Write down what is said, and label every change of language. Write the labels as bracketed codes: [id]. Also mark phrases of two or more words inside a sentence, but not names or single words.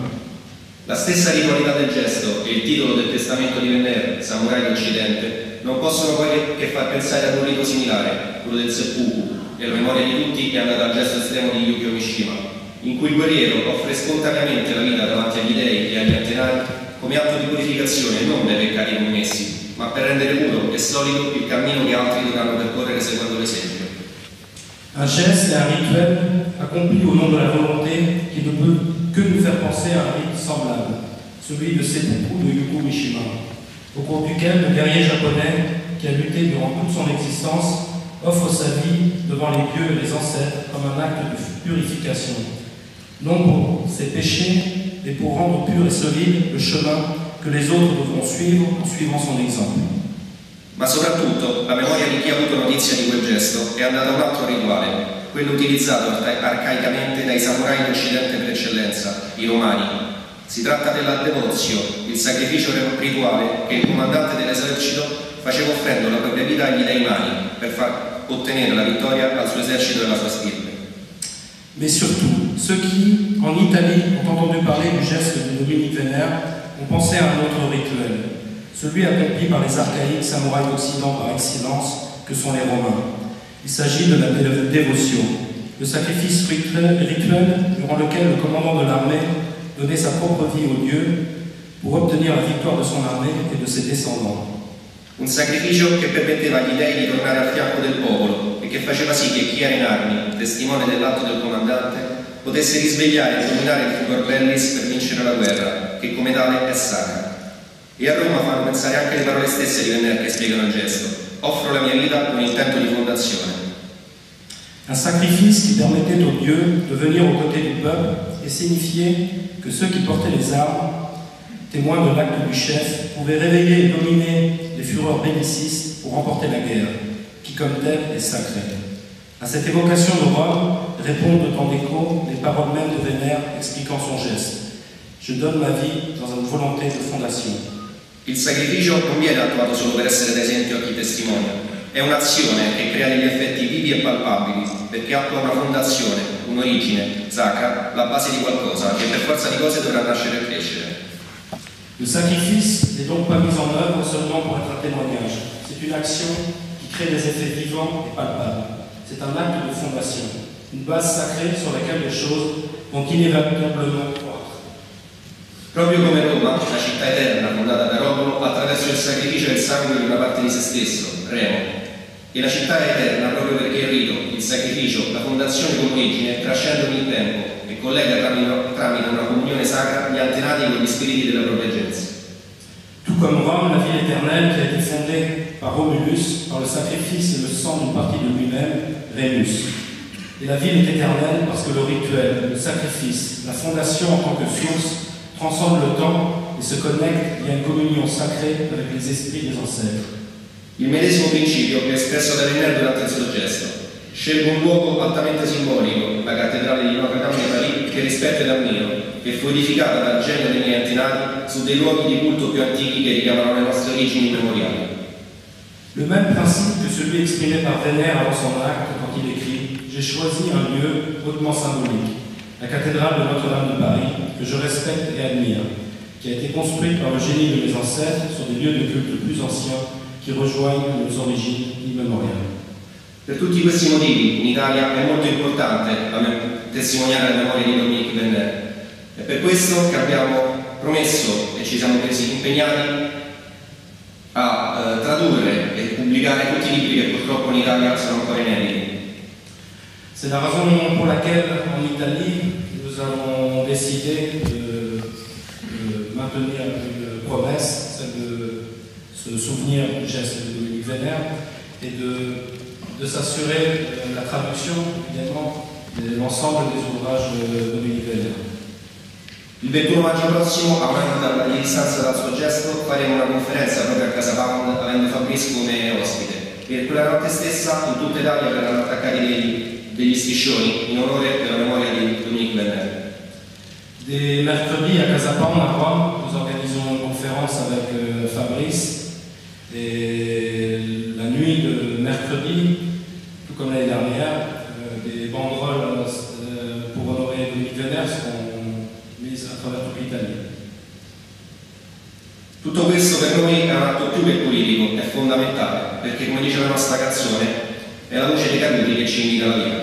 [it] La stessa ritualità del gesto e il titolo del testamento di Venner, Samurai d'Occidente, non possono poi che far pensare ad un rito similare, quello del seppuku, e la memoria di tutti è andata al gesto estremo di Yukio Mishima, in cui il guerriero offre spontaneamente la vita davanti agli dei e agli antenati come atto di purificazione non dai peccati commessi, ma per rendere puro e solido il cammino che altri dovranno percorrere seguendo l'esempio. [fr] Un geste et un rituel accompli au nom de la volonté qui ne peut que nous faire penser à un rite semblable, celui de seppuku de Yukio Mishima, au cours duquel le guerrier japonais, qui a lutté durant toute son existence, offre sa vie devant les dieux et les ancêtres comme un acte de purification, non pour ses péchés, et pour rendre pur et solide le chemin que les autres devront suivre en suivant son exemple. [it] Ma soprattutto la memoria di chi ha avuto notizia di quel gesto è andata a un altro rituale, quello utilizzato arcaicamente dai samurai d'Occidente per eccellenza, i romani. Si tratta della devozio, il sacrificio rituale che il comandante dell'esercito faceva offrendo la propria vita agli dei mani per far ottenere la vittoria al suo esercito e alla sua stirpe. [fr] Mais surtout, ceux qui, en Italie, ont entendu parler du geste de Dominique Venner, ont pensé à un autre rituel, celui accompli par les archaïques samouraïs d'Occident par excellence, que sont les Romains. Il s'agit de la dévotion, le sacrifice rituel durant lequel le commandant de l'armée donnait sa propre vie au Dieu pour obtenir la victoire de son armée et de ses descendants. [it] Un sacrificio che permetteva agli dei di tornare al fianco del popolo e che faceva sì che chi era in armi, testimone dell'atto del comandante, potesse risvegliare e dominare il [la] furor bellis [it] per vincere la guerra, che come tale è sacra. E a Roma fanno pensare anche le parole stesse di Venner che spiegano il gesto. Offro la mia vita con intento di fondazione. [fr] Un sacrifice qui permettait aux dieux de venir aux côtés du peuple et signifiait que ceux qui portaient les armes, témoins de l'acte du chef, pouvaient réveiller et dominer les fureurs bellicistes pour remporter la guerre, qui comme telle est sacrée. À cette évocation de Rome répondent en écho les paroles mêmes de Venner expliquant son geste. Je donne ma vie dans une volonté de fondation. [it] Il sacrificio non viene attuato solo per essere d'esempio a chi testimonia, è un'azione che crea degli effetti vivi e palpabili, perché attua una fondazione, un'origine, sacra, la base di qualcosa che per forza di cose dovrà nascere e crescere. [fr] Le sacrifice n'est donc pas mis en œuvre seulement pour être un témoignage. C'est une action qui crée des effets vivants et palpables. C'est un acte de fondation, une base sacrée sur laquelle les choses vont inévitablement croître. [it] Proprio come Roma, la città eterna fondata da Romolo attraverso il sacrificio del sangue di una parte di se stesso, Remo. E la città è eterna proprio perché il rito, il sacrificio, la fondazione come origine trascendono il tempo e collega tramite una comunione sacra gli antenati con gli spiriti della propria gente. [fr] Tout comme Rome, la ville éternelle qui a été fondée par Romulus, par le sacrifice et le sang d'une partie de lui-même, Rémus. Et la ville est éternelle parce que le rituel, le sacrifice, la fondation en tant que source transcende le temps [it] e si connette via [fr] in communion sacrée avec les esprits des ancêtres. [it] Il medesimo principio che è espresso da Venner durante il suo gesto. Scelgo un luogo altamente simbolico, la cattedrale di Notre Dame di Paris, che rispetto ed ammiro, che fu edificata dal genio dei miei antenati su dei luoghi di culto più antichi che richiamano le nostre origini immemoriali. [fr] Le même principe que celui exprimé par Venner avant son acte quand il écrit « J'ai choisi un lieu hautement symbolique, la cathédrale de Notre-Dame de Paris, que je respecte et admire, qui a été construite par le génie de mes ancêtres sur des lieux de culte plus anciens qui rejoignent nos origini immémoriales. » [it] Per tutti questi motivi in Italia è molto importante testimoniare la memoria di Dominique Venner. È per questo che abbiamo promesso e ci siamo impegnati a tradurre e pubblicare tutti i libri che purtroppo in Italia sono ancora inediti. [fr] C'est la raison pour laquelle en Italie nous avons décidé de maintenir une promesse, celle de se souvenir du geste de Dominique Venner et de s'assurer la traduction évidemment de l'ensemble des ouvrages de Dominique Venner. [it] Il 21 maggio prossimo, a un anno di distanza dal suo gesto, faremo una conferenza proprio a Casa Pound, avendo Fabrice come ospite. E quella notte stessa, in tutta Italia, verranno attaccati degli striscioni in onore della memoria di Dominique Venner. [fr] Dès mercredi à Casa Pound, à Rome, nous organisons une conférence avec Fabrice. Et la nuit de mercredi, tout comme l'année dernière, des banderoles pour honorer Dominique Venner seront mise a travers [it] tutta l'Italia. Tutto questo per noi è un atto più che politico, è fondamentale, perché come dice la nostra canzone, è la voce dei caduti che ci invita alla vita.